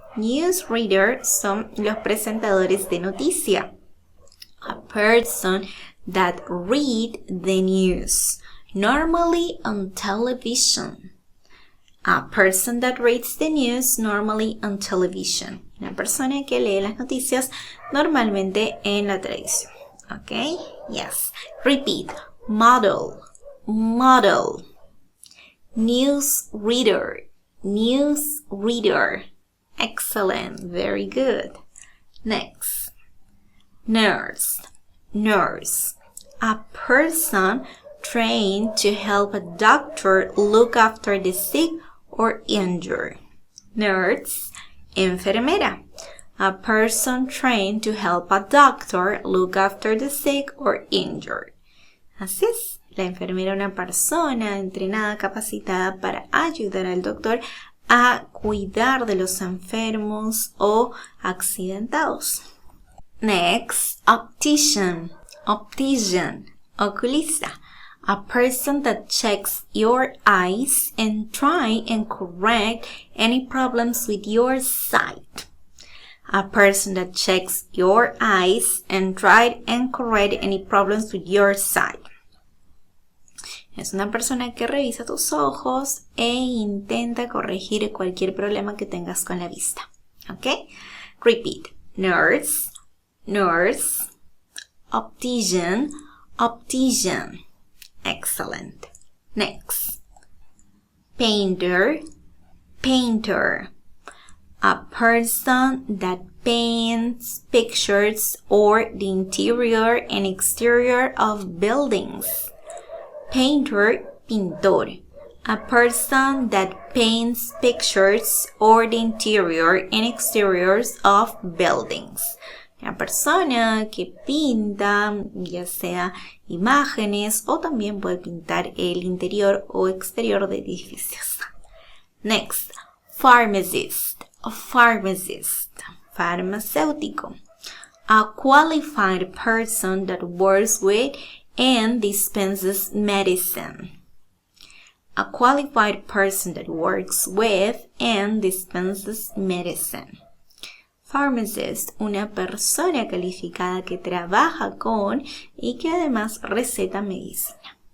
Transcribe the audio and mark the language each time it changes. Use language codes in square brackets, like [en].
[es] Newsreader son los presentadores de noticia. [en] A person that read the news, normally on television. A person that reads the news, normally on television. [es] Una persona que lee las noticias normalmente en la televisión. [en] Okay? Yes. Repeat. Model. Model. Newsreader. Newsreader. Excellent. Very good. Next. Nurse. Nurse. A person trained to help a doctor look after the sick or injured. Nurse. Enfermera. A person trained to help a doctor look after the sick or injured. [es] Así es. La enfermera es una persona entrenada, capacitada para ayudar al doctor a cuidar de los enfermos o accidentados. [en] Next, optician. Optician. Oculista. A person that checks your eyes and try and correct any problems with your sight. A person that checks your eyes and try and correct any problems with your sight. [es] Es una persona que revisa tus ojos e intenta corregir cualquier problema que tengas con la vista. [en] ¿Ok? Repeat. Nurse, nurse, optician, optician. Excellent. Next. Painter, painter. A person that paints pictures or the interior and exterior of buildings. Painter, pintor. A person that paints pictures or the interior and exteriors of buildings. [es] Una persona que pinta, ya sea imágenes o también puede pintar el interior o exterior de edificios. [en] Next, pharmacist. Pharmacist. [es] Farmacéutico. [en] A qualified person that works with and dispenses medicine. A qualified person that works with and dispenses medicine. [es] Pharmacist, una persona calificada que trabaja con y que además receta medicina.